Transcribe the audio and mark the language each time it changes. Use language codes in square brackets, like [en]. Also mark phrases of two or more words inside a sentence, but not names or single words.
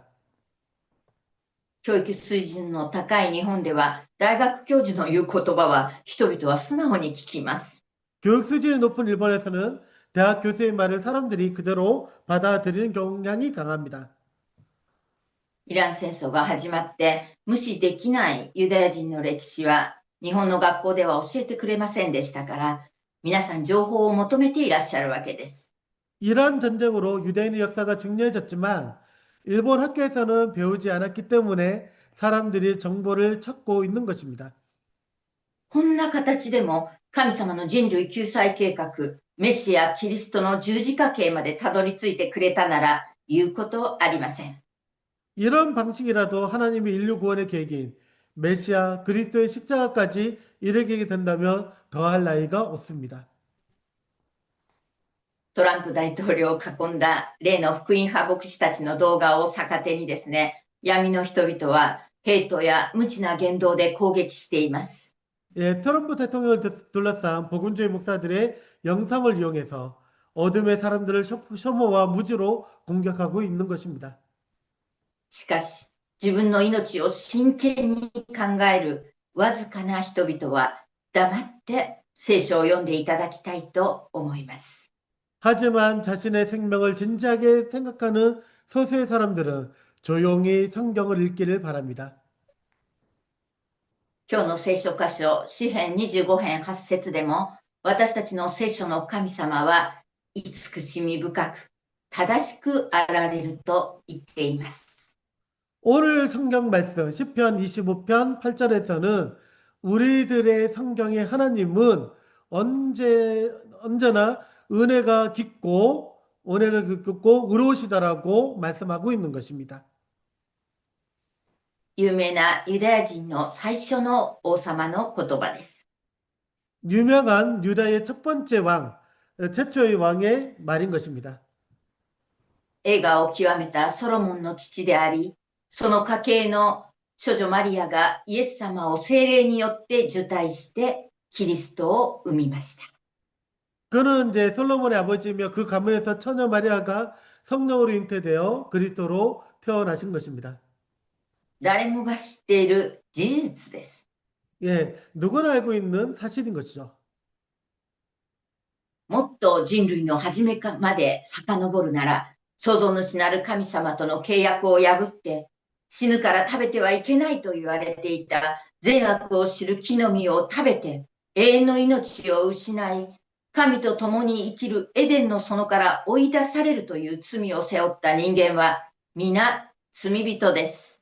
[ja] 教育水準の高い日本では大学教授の言う言葉は人々は素直に聞きます。 [ko] 교육 수준이 높은 일본에서는 대학 교수의 말을 사람들이 그대로 받아들이는 경향이 강합니다. [ja] イラン戦争が始まって無視できないユダヤ人の歴史は日本の学校では教えてくれませんでしたから、皆さん情報を求めていらっしゃるわけです。 [ko] 이란 전쟁으로 유대인의 역사가 중요해졌지만 일본 학교에서는 배우지 않았기 때문에 사람들이 정보를 찾고 있는 것입니다. [ja] こんな形でも神様の人類救済計画、メシア・キリストの十字架形までたどり着いてくれたなら言うことありません。 [ko] 이런 방식이라도 하나님의 인류 구원의 계획인 메시아 그리스도의 십자가까지 이르게 된다면 더할 나위가 없습니다. [ja] トランプ大統領を囲んだ例の福音派牧師たちの動画を逆手にですね、闇の人々はヘイトや無知な言動で攻撃しています。 [ko] 예, 트럼프 대통령을 둘러싼 복음주의 목사들의 영상을 이용해서 어둠의 사람들을 혐오와 무지로 공격하고 있는 것입니다. [ja] しかし、自分の命を真剣に考えるわずかな人々は黙って聖書を読んでいただきたいと思います。 [ko] 하지만 자신의 생명을 진지하게 생각하는 소수의 사람들은 조용히 성경을 읽기를 바랍니다. [ja] 今日の聖書箇所、詩編25編8節でも、私たちの聖書の神様は慈しみ深く、正しくあられると言っています。 [ko] 오늘 성경 말씀 시편 25편 8절에서는 우리들의 성경의 하나님은 언제나 은혜가 깊고 의로우시다라고 말씀하고 있는 것입니다. [ja] 有名なユダヤ人の最初の王様の言葉です。 [ko] 유명한 유다의 첫 번째 왕, 최초의 왕의 말인 것입니다. [ja] 栄華を極めたソロモンの父であり、その家系の処女マリアがイエス様を聖霊によって受胎してキリストを生みました。 [ko] 그는 이제 솔로몬의 아버지이며 그 가문에서 처녀 마리아가 성령으로 잉태되어 그리스도로 태어나신 것입니다. [ja] 誰もが知っている事実です。 [ko] 예, 누구나 알고 있는 사실인 것이죠. [ja] もっと人類の初めまで遡るなら、創造主なる神様との契約を破って、死ぬから食べてはいけないと言われていた善悪を知る木の実を食べて、永遠の命を失い、神と共に生きるエデンの園から追い出されるという罪を背負った人間は、皆罪人です。